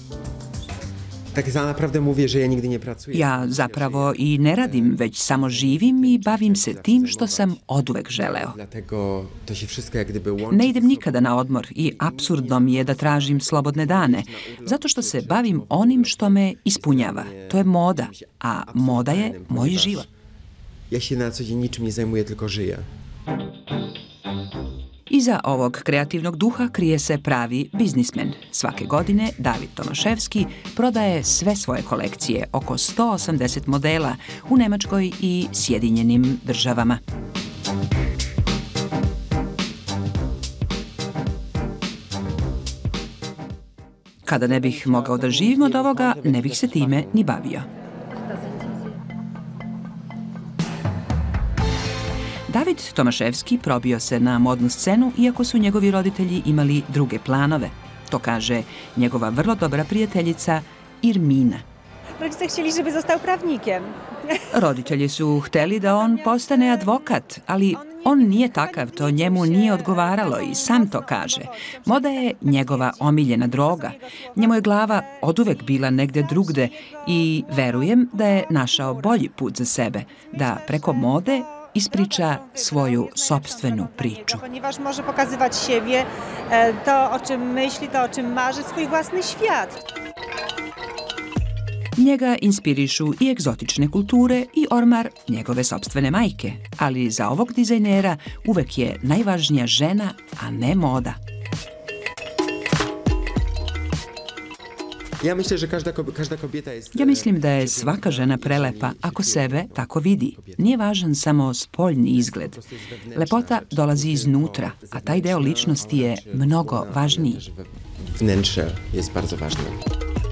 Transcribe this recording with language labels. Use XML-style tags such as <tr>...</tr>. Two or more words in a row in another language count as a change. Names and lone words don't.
<sr>Ja zapravo i ne radim, već samo živim i bavim se tim što sam oduvek želeo. Ne idem nikada na odmor i apsurdno mi je da tražim slobodne dane, zato što se bavim onim što me ispunjava. To je moda, a moda je moj život.</sr> <pl>Ja się na co dzień niczym nie zajmuję, tylko żyję.</pl> <sr>Iza ovog kreativnog duha krije se pravi biznismen. Svake godine David Tomaszewski prodaje sve svoje kolekcije, oko 180 modela u Nemačkoj i Sjedinjenim državama. Kada ne bih mogao da živim od ovoga, ne bih se time ni bavio. David Tomaszewski probio se na modnu scenu, iako su njegovi roditelji imali druge planove. To kaže njegova vrlo dobra prijateljica Irmina.</sr> <pl>Rodzice chcieli, żeby został prawnikiem.</pl> <sr>Roditelji su hteli da on postane advokat, ali on nije takav, to njemu nije odgovaralo i sam to kaže. Moda je njegova omiljena droga. Njemu je glava oduvek bila negde drugde i verujem da je našao bolji put za sebe, da preko mode ispriča svoju sopstvenu priču.</sr> <pl>Ponieważ może pokazywać siebie, to o czym myśli, to o czym marzy, swój własny świat.</pl> <sr>Njega inspirišu i egzotične kulture i ormar njegove sopstvene majke, ali za ovog dizajnera uvek je najvažnija žena, a ne moda. Ja mislim da je svaka žena prelepa ako sebe tako vidi. Nije važan samo spoljni izgled. Lepota dolazi iznutra, a taj deo ličnosti je mnogo važniji.</sr> <pl>Wnętrze jest bardzo ważne.</pl>